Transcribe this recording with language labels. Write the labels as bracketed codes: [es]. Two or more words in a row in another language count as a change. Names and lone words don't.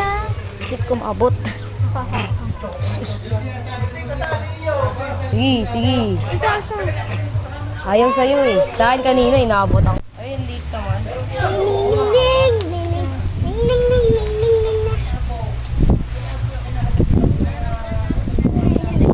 [tl] Bakit ko maabot? Sige, sige. Ito, ito. Ayaw sa'yo eh. Sa akin kanina, inaabot ako. Ayun, late naman. Ning, ning, ning, ning, ning, ning, ning, ning, ning, ning.